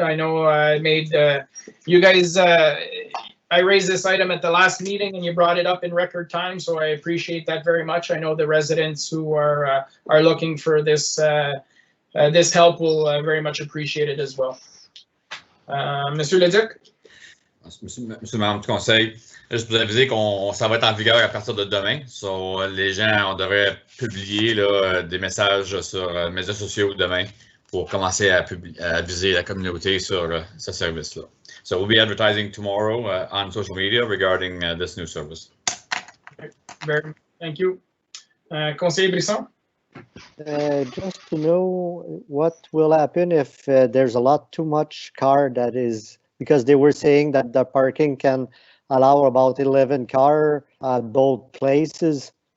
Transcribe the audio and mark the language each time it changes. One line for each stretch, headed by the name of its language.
English: I know I made you guys, I raised this item at the last meeting and you brought it up in record time, so I appreciate that very much. I know the residents who are looking for this this help will very much appreciate it as well. Monsieur Leduc?
French: Monsieur le membre du conseil, juste pour vous aviser qu'on ça va être en vigueur à partir de demain. So, les gens, on devrait publier là, des messages sur les médias sociaux demain pour commencer à aviser la communauté sur ce service-là.
English: So we'll be advertising tomorrow on social media regarding this new service. Okay. Thank you. Conseiller Brisson? Just to know what will happen if there's a lot too much car that is, because they were saying that the parking can allow about 11 car at both places.